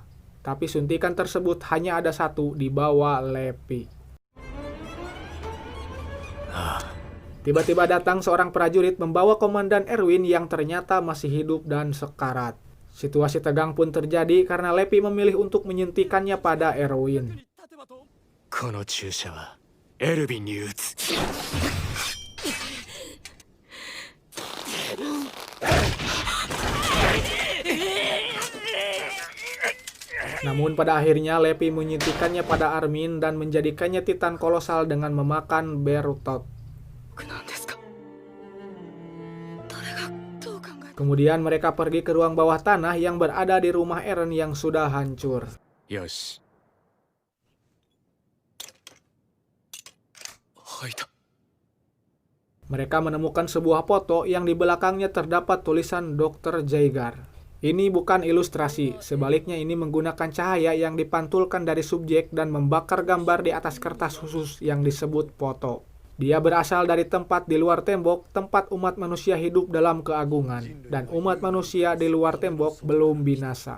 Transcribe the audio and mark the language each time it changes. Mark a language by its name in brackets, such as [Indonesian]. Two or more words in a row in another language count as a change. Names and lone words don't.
[Indonesian] Tapi suntikan tersebut hanya ada satu di bawah Leppy. Tiba-tiba datang seorang prajurit membawa Komandan Erwin yang ternyata masih hidup dan sekarat. Situasi tegang pun terjadi karena Leppy memilih untuk menyuntikannya pada Erwin. [Japanese] この注射はエルヴィンに打つ。 [Indonesian] Namun pada akhirnya Leppy menyuntikannya pada Armin dan menjadikannya Titan kolosal dengan memakan Bertolt. Kemudian mereka pergi ke ruang bawah tanah yang berada di rumah Eren yang sudah hancur. [Japanese] よし。吐いた。 [Indonesian] Mereka menemukan sebuah foto yang di belakangnya terdapat tulisan Dr. Jaeger. Ini bukan ilustrasi, sebaliknya ini menggunakan cahaya yang dipantulkan dari subjek dan membakar gambar di atas kertas khusus yang disebut foto. Dia berasal dari tempat di luar tembok, tempat umat manusia hidup dalam keagungan, dan umat manusia di luar tembok belum binasa.